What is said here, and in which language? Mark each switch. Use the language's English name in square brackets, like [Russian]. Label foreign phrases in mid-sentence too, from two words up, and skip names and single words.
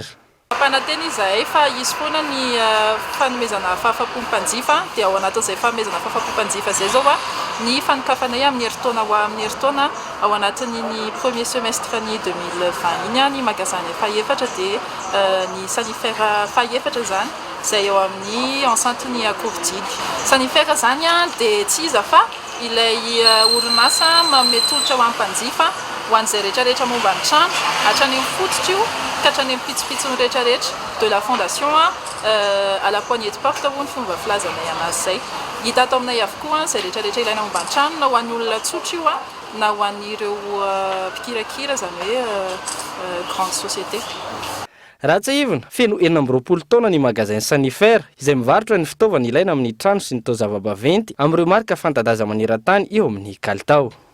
[Malagasy] Ampananteny izahay fa izy foana ny fanomezana fahafampo mpanjifa dia ao anatin'izay fanomezana fahafampo mpanjifa izay zao ny fanokafanay amin'ny herintaona ao anatin'ny ny [French] premier semestre [Malagasy] ny 2020 iny ny magasin fahaefatra dia ny sanitaire fahaefatra zany izay eo amin'ny enceinte ny Akorodily. Sanitaire zany dia tsy iza fa ilay orinasa manome tolotra ho an'ny mpanjifa ho an'izay rehetrarehetra momba ny trano hatrany amin'ny fototra io ka hatrany amin'ny pitsopitsony rehetrarehetra [French] de la fondation à la poignée de porte [Malagasy] ho ny fomba filazanay anazy zay. Hita ato aminay avokoa izay rehetrarehetra ilaina momba ny trano na ho an'ny olona tsotra io na ho an'ireo mpikirakira zany hoe [French] grande société. [Malagasy] Raha tsy ivona feno 20 taona ny [French] magasin sanitaire [Malagasy] izay mivarotra ny fitaovana ilaina amin'ny trano sy ny taozava-baventy amin'ireo marika fanta-daza maneran-tany eo amin'ny kalitao.